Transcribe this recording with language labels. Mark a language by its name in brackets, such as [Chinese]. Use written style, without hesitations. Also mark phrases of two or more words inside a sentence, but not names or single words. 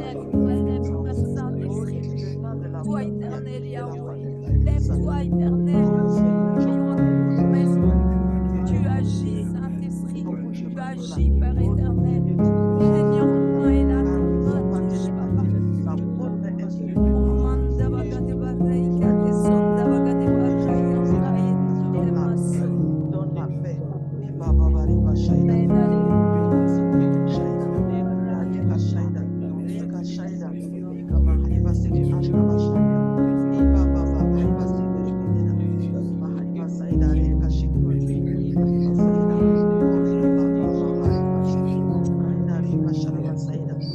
[French] Lève-toi, Saint-Esprit. Toi éternel Yahweh. Lève-toi éternel. Tu agis, Saint-Esprit. Tu agis, Père éternel. Seigneur, mon main est là, ta main touche, papa. Manda bagade barrai, kate sonda bagade barrai, yankai, te maso. donne la paix. Baba Bariba Shaida. Shaida. Rika Shaida. Rika Shaida. Rika Mahariba Sidi Ashkaba Shaida. Iba Baba Hariba Sidi Rikidina. Mahariba Saida Rika Shiku. Mahariba Saida. Riba Baba Hariba Shaida. Aina Rika Sharaba Saida.